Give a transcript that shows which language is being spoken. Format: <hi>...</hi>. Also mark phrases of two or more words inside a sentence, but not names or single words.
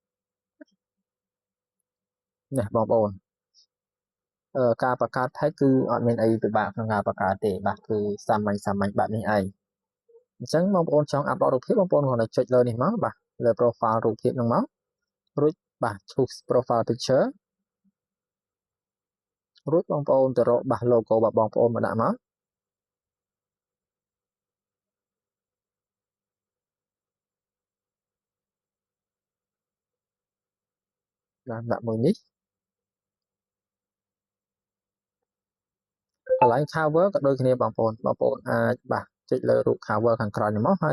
<km>នេះបងប្អូនការបង្កើត page គឺអត់មានអីពិបាកក្នុងការបង្កើតទេបាទគឺសាមញ្ញបែបនេះឯងអញ្ចឹងបងប្អូនចង់ upload រូបភាពបងប្អូនគ្រាន់តែចុចលើនេះមកបាទលើ profile រូបភាពហ្នឹងមករួចបាទ</km> <en>choose profile picture</en> <km>រួចបងប្អូនទៅរកបាទ logo របស់បងប្អូនមកដាក់មក ដាក់មួយនេះកន្លែង cover ក៏ដូចគ្នាបងប្អូនអាចបាទចុចលើរូប cover ខាងក្រោយនេះមកហើយ</km>